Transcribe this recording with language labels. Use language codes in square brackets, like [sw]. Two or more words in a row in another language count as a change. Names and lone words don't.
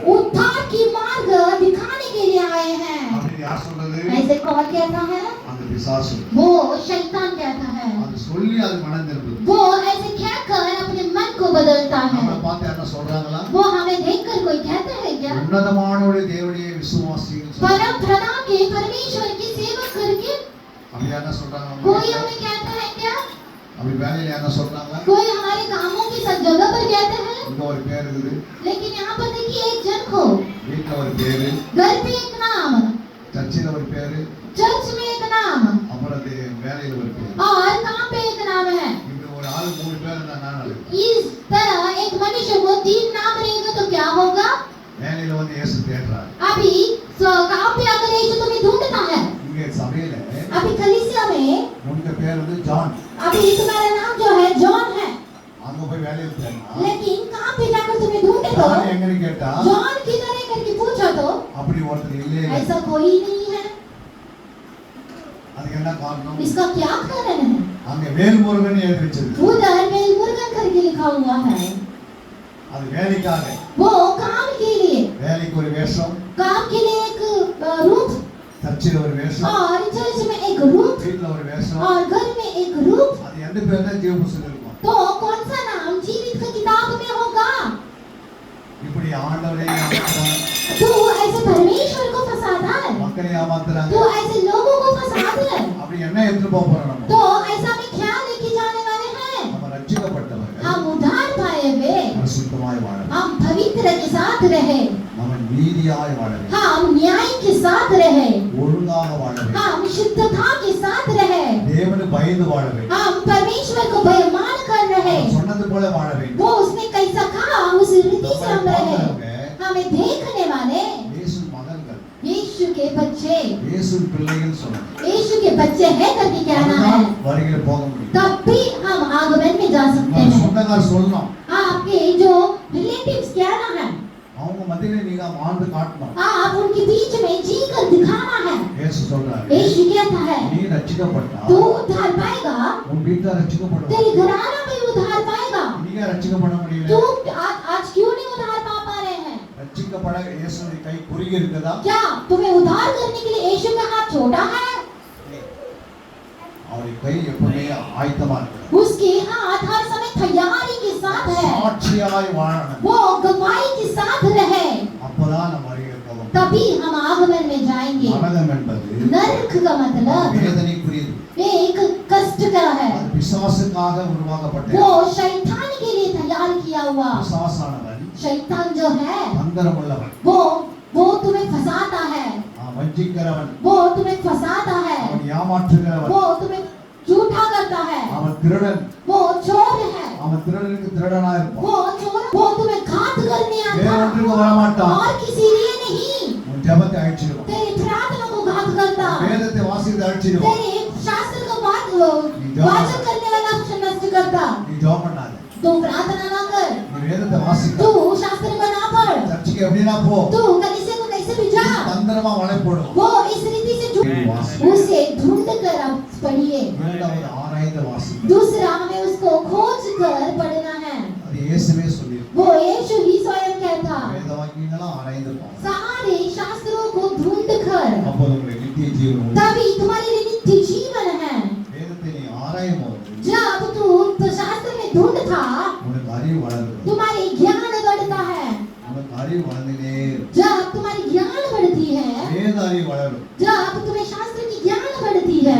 [hi] उद्धार की मार्ग दिखाने के लिए आए हैं। [ta] அப்படி யார் சொல்றது? [hi] ऐसे कौन कहता है? [ta] அந்த பிசாசு. [hi] वो शैतान कहता है। [ta] அது சொல்லி அது மனம் திரும்புது. [hi] वो ऐसे कहकर अपने मन को बदलता है। [ta] நம்மளை பார்த்து என்ன சொல்றாங்களா? [hi] वो हमें देखकर कोई कहता है क्या? [ta] உன்னதமானவருடைய தேவனுடைய விசுவாசிகள் சொல்றாங்க. [hi] परम प्रधान के परमेश्वर की सेवा करके [ta] அப்படி என்ன சொல்றாங்க? [hi] कोई हमें कहता है क्या? [ta] அப்படி வேலையில என்ன சொல்றாங்க? [hi] कोई हमारे कामों की सब जगह पर कहता है। [ta] இங்க ஒரு பேர் இருக்குது, [hi] लेकिन यहाँ पर देखिए एक जन को, [ta] வீட்டுல ஒரு பேரு, [hi] घर पे एक नाम, [ta] சர்ச்சில ஒரு பேரு, [hi] चर्च में एक नाम [ta] அப்புறம் அது வேலையில ஒரு பேரு. [hi] और काम पे एक नाम है। [ta] இப்படி ஒரு ஆளு 3 பேர் இருந்தா நான் அது [hi] इस तरह एक मनुष्य को 3 नाम रहेगा तो क्या होगा? [ta] வேலையில வந்து இயேசு தேடுறாரு. [hi] अभी काम पे आकर यीशु तुम्हें ढूंढता है। [ta] இங்க சபையில [hi] अभी कलीसिया में [ta] உங்க பேர் வந்து ஜான். [hi] अभी तुम्हारा नाम जो है जॉन है, [ta] அங்க போய் வேலையில தேடினா [hi] लेकिन काम पे जाकर तुम्हें ढूंढे तो [ta] ஜான் எங்கன்னு கேட்டா [hi] जॉन किधर है करके पूछा तो [ta] அப்படி ஒருத்தர் இல்லையே. [hi] ऐसा कोई नहीं है। [ta] அதுக்கு என்ன காரணம்? [hi] इसका क्या कारण है? [ta] அங்க வேல்முருகன் எழுதி வச்சிருக்கு. [hi] उधर में मुर्गन करके लिखा हुआ है। [ta] அது வேலைக்காக, [hi] वो काम के लिए, [ta] வேலைக்கு ஒரு வேஷம், [hi] काम के लिए एक रूप [ta] சர்ச்சில் ஒரு வேஷம், [hi] और चर्च में एक रूप [ta] வீட்டுல ஒரு வேஷம். [hi] और घर में एक रूप। [ta] அது எந்த பேர் தான் ஜீவ புஸ்தகம் இருக்கும். [hi] तो कौन सा नाम जीवित की किताब में होगा? [ta] இப்படி ஆண்டவரை ஏமாத்துறாங்க, [hi] तू ऐसे परमेश्वर को फंसाता है, [ta] மக்களை ஏமாத்துறாங்க. [hi] तू ऐसे लोगों को फंसाता है। [ta] அப்படி என்ன எடுத்துட்டு போக போறோம் நம்ம? [hi] तो ऐसा में क्या लेके जाने वाले हैं? [ta] நம்ம ரட்சிக்கப்பட்டவர்கள் [hi] हम उद्धार पाए हुए, [ta] பரிசுத்தமாய் வாழ வேண்டும். [hi] हम पवित्र के साथ रहे, [ta] நம்ம நீதியாய் வாழ வேண்டும். [hi] हम न्याय के साथ रहे, [ta] ஒழுங்காக வாழ வேண்டும். [hi] हम शुद्धता के साथ रहे, [ta] தேவனை பயந்து வாழ வேண்டும். [hi] हम परमेश्वर को बेईमान कर रहे। [ta] அவர் சொன்னது போல வாழ வேண்டும். [hi] वो उसने कैसा कहा उस रीति से हम रहे। हमें देखने वाले [ta] இயேசு மகன்கள், [hi] यीशु के बच्चे, [ta] இயேசு பிள்ளைகள் சொன்னாங்க. [hi] यीशु के बच्चे हैं करके कहना है, [ta] வருகையில போக முடியும். [hi] तब भी हम आगमन में जा सकते [ta] நம்ம [hi] हैं। [ta] சொந்தக்கார் சொல்லணும், [hi] आपके जो रिलेटिव्स कहना है, [ta] அவங்க மத்தியில நீங்க வாழ்ந்து காட்டணும். [hi] आप उनके बीच में जी कर दिखाना है। [ta] இயேசு சொல்றாரு, [hi] यीशु कहता है, [ta] நீ ரட்சிக்கப்பட்டா [hi] तू उद्धार पाएगा, [ta] உன் வீட்டுல ரட்சிக்கப்படும். [hi] तेरे घराना भी उद्धार पाएगा। [ta] நீங்க ரட்சிக்கப்பட முடியல. [hi] तू आज क्यों नहीं उद्धार पा रहे हैं? [ta] ரட்சிக்கப்பட இயேசுவின் கை குறுகி இருக்குதா? [hi] क्या तुम्हें उद्धार करने के लिए यीशु का हाथ छोटा है? [ta] அவருடைய கை எப்பவுமே ஆயத்தமா இருக்கு. [hi] उसके हाथ हर समय तैयारी के साथ है। [ta] சாட்சியாய் வாழணும். [hi] वो गवाही के साथ रहे, [ta] அப்பதான் நம்ம வருகையில போவோம். [hi] तभी हम आगमन में जाएंगे। [ta] நரகம் என்பது [hi] नरक का मतलब [ta] வேதனைக்குரியது. [hi] एक कष्ट का है, [ta] அது பிசாசுக்காக உருவாக்கப்பட்டது. [hi] वो शैतान के लिए तैयार किया हुआ। [ta] பிசாசானவன் [hi] शैतान जो है [ta] தந்திரமுள்ளவன், [hi] वो तुम्हें फंसाता है, [ta] வஞ்சிக்கிறவன், [hi] वो तुम्हें फंसाता है, [ta] அவன் ஏமாற்றுகிறவன், [hi] वो तुम्हें झूठा करता है, [ta] அவன் திருடன், [hi] वो चोर है, [ta] அவன் திருடனுக்கு திருடனா இருப்பான். [hi] वो चोर, वो तुम्हें घात करने आता [ta] வேறொன்றுக்கு வரமாட்டான். [hi] और किसी लिए नहीं, [ta] உன் ஜெபத்தை அழிச்சிடுவான். [hi] तेरी प्रार्थना को घात करता, [ta] வேதத்தை வாசித்து அழிச்சிடுவான். [hi] तेरे शास्त्र को बात [ta] நீ [hi] वाचन करने वाला नष्ट करता। [ta] நீ ஜெபம் பண்ணாத, [hi] तू प्रार्थना ना कर, [ta] நீ வேதத்தை வாசிக்க, [hi] तू शास्त्र को ना पढ़, [ta] சர்ச்சுக்கு எப்படினா போ, [hi] तू कलीसिया को कैसे भी जा, [ta] தந்திரமா வலை போடும். [hi] वो इस रीति से उसे ढूंढ कर आप पढ़िए। [ta] இரண்டாவது ஆராய்ந்து வாசிக்க. [hi] दूसरा हमें उसको खोज कर पढ़ना है। [ta] அது இயேசுவே சொல்லியிருக்கார். [hi] वो यीशु ही स्वयं कहता, [ta] வேத வாக்கியங்களை ஆராய்ந்து பாருங்க. [hi] सारे शास्त्रों को ढूंढ कर, [ta] அப்போது உங்களுக்கு நித்திய ஜீவன் உண்டு. [hi] तभी तुम्हारे लिए नित्य जीवन है। [ta] வேதத்தை நீ ஆராயும் போது [hi] जब तू तो शास्त्र में ढूंढता, [ta] உனக்கு அறிவு வளருது. [hi] तुम्हारी ज्ञान बढ़ता है। [ta] உனக்கு அறிவு வளர்ந்துட்டே இருக்கும். [hi] जब तुम्हारी ज्ञान बढ़ती है, [ta] வேத அறிவு வளரும். [hi] जब तुम्हें शास्त्र की ज्ञान बढ़ती है,